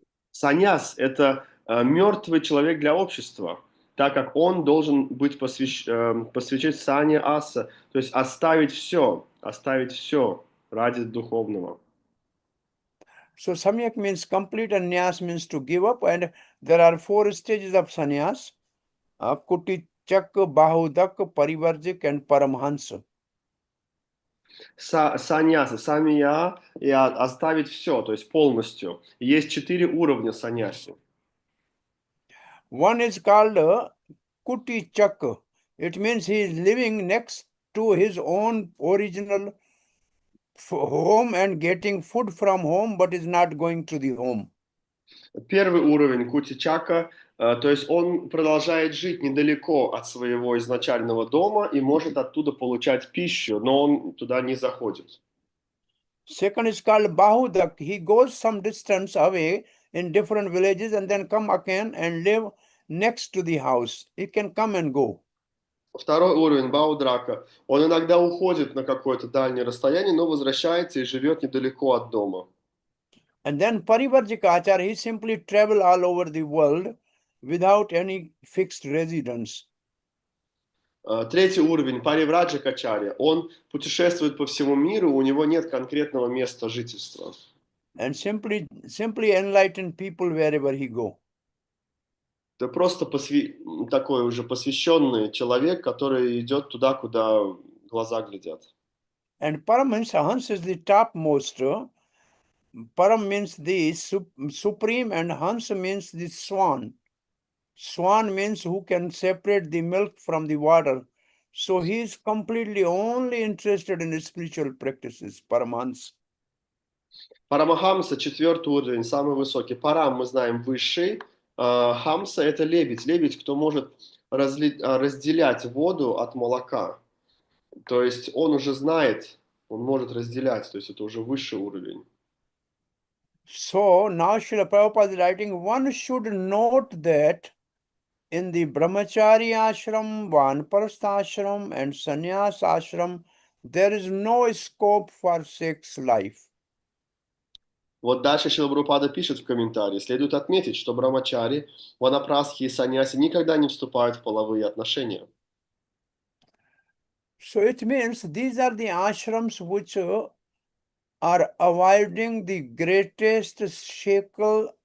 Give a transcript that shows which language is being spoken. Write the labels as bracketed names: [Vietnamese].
[Russian] Саньяс – это мертвый человек для общества, так как он должен быть посвящен сане аса, то есть оставить все ради духовного. [English] So samyak means complete and nyas means to give up, and there are 4 stages of sannyas: kuti, chak, bahudak, parivarjik and paramhansa. [Russian] Саньяса, самия и оставить все, то есть полностью. Есть 4 уровня саньяси. [English] One is called kuti chak. It means he is living next to his own original home and getting food from home, but is not going to the home. [Russian] Первый уровень кутичака, то есть он продолжает жить недалеко от своего изначального дома и может оттуда получать пищу, но он туда не заходит. [English] Second is called bahudak. He goes some distance away in different villages and then come again and live next to the house. He can come and go. [Russian] Второй уровень баудрака. Он иногда уходит на какое-то дальнее расстояние, но возвращается и живет недалеко от дома. [English] And then parivarjika achar, he simply travel all over the world without any fixed residence. [Russian] Третий уровень паривраджа качарья. Он путешествует по всему миру, у него нет конкретного места жительства. [English] And simply enlighten people wherever he go. [Russian] Это просто такой уже посвященный человек, который идет туда, куда глаза глядят. [English] And Paramahansa, Hans is the topmost. Param means the supreme and Hans means the swan. Swan means who can separate the milk from the water. So he is completely only interested in spiritual practices, Paramahansa. [Russian] Парамахамса, четвертый уровень, самый высокий. Парам, мы знаем, высший. Хамса – это лебедь. Лебедь, кто может разделять воду от молока. То есть он уже знает, он может разделять. То есть это уже высший уровень. [English] So now Srila Prabhupada is writing, one should note that in the Brahmachari ashram, Vanaprastha ashram and Sannyas ashram, there is no scope for sex life. [Russian] Вот дальше Шрила Прабхупада пишет в комментарии. Следует отметить, что брамачари, ванапрастхи и саньяси никогда не вступают в половые отношения. [English] So it means these are the ashrams which are avoiding the greatest shackle.